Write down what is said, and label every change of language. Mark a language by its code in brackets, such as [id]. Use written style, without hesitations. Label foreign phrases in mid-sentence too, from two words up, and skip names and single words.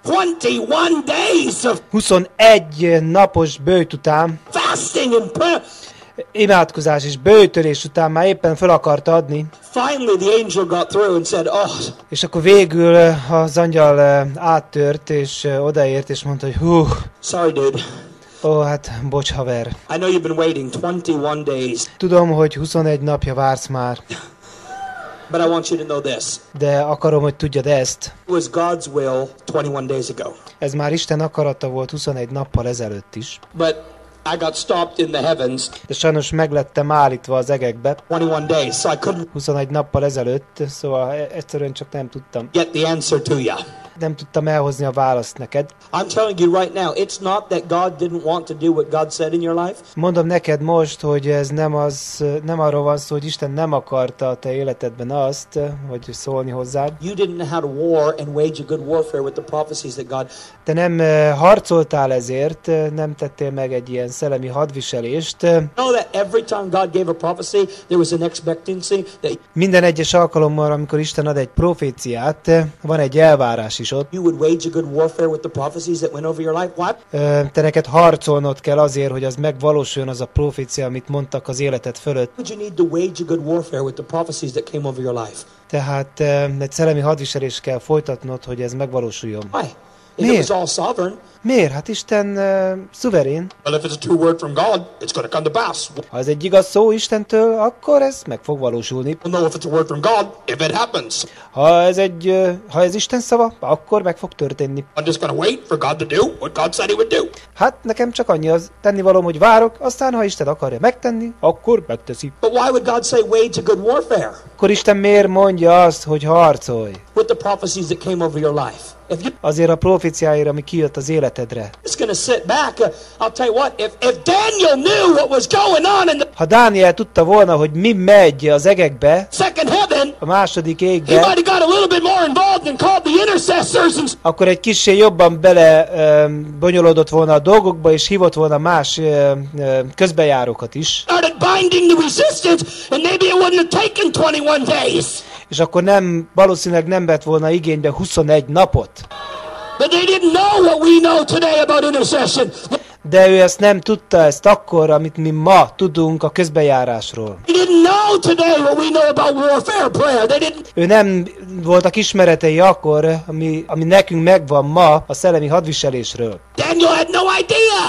[hu] 21 napos böjt után, imádkozás és böjtölés után már éppen fel akart adni. És akkor végül az angyal áttört és odaért és mondta, hogy hú. [en] Sorry, dude. [hu] Ó, hát bocs, haver. [en] I know you've been waiting 21 days. [hu] Tudom, hogy 21 napja vársz már. [en] But I want you to know this. [hu] De akarom, hogy tudjad ezt. [en] It was God's will 21 days ago. [hu] Ez már Isten akarata volt 21 nappal ezelőtt is. [en] But I got stopped in the heavens. [hu] De sajnos meglettem állítva az egekbe. [en] 21 days, so I couldn't [hu] 21 nappal ezelőtt, szóval egyszerűen csak nem tudtam. [en] get the answer to you. [hu] Nem tudtam elhozni a választ neked. [en] I'm telling you right now, it's not that God didn't want to do what God said in your life. [hu] Mondom neked most, hogy ez nem arról van szó, hogy Isten nem akarta a te életedben azt, hogy szólni hozzád. [en] You didn't know how to war and wage a good warfare with the prophecies that God. [hu] Te nem harcoltál ezért, nem tettél meg egy ilyen szellemi hadviselést. [en] Know that every time God gave a prophecy, there was an expectancy that [hu] Minden egyes alkalommal, amikor Isten ad egy proféciát, van egy elvárás is ott. [en] you would wage a good warfare with the prophecies that went over your life. What? [hu] Te neked harcolnod kell azért, hogy az megvalósuljon az a profécia, amit mondtak az életed fölött. [en] Would you need to wage a good warfare with the prophecies that came over your life? [hu] Tehát egy szellemi hadviselést kell folytatnod, hogy ez megvalósuljon. [en] Why? If it was all sovereign. [hu] Miért? Hát Isten szuverén. [en] Well, if it's a true word from God, it's going to come to pass. [hu] Ha ez egy igaz szó Istentől, akkor ez meg fog valósulni. [en] We'll know if it's a word from God if it happens. [hu] Ha ez Isten szava, akkor meg fog történni. [en] I'm just going to wait for God to do what God said he would do. [hu] Hát nekem csak annyi az tennivalóm, hogy várok, aztán ha Isten akarja megtenni, akkor megteszi. [en] But why would God say wage a good warfare [hu] Akkor Isten miért mondja azt, hogy harcolj? [en] with the prophecies that came over your life? If you're [hu] Azért a proféciáira, ami kijött az életedre. [en] just going to sit back, I'll tell you what, if Daniel knew what was going on in the [hu] Ha Dániel tudta volna, hogy mi megy az egekbe, [en] second heaven, [hu] a második [en] he [hu] égbe, [en] might have got a little bit more involved and called the intercessors and [hu] akkor egy kissé jobban bele bonyolódott volna a dolgokba, és hívott volna más közbejárókat is. [en] started binding the resistance, and maybe it wouldn't have taken 21 days. [hu] És akkor valószínűleg nem vett volna igénybe 21 napot. [en] But they didn't know what we know today about intercession. [hu] De ő ezt nem tudta ezt akkor, amit mi ma tudunk a közbejárásról. [en] They didn't know today what we know about warfare prayer. They didn't. [hu] Ő nem voltak ismeretei akkor, ami nekünk megvan ma a szellemi hadviselésről. [en] Daniel had no idea.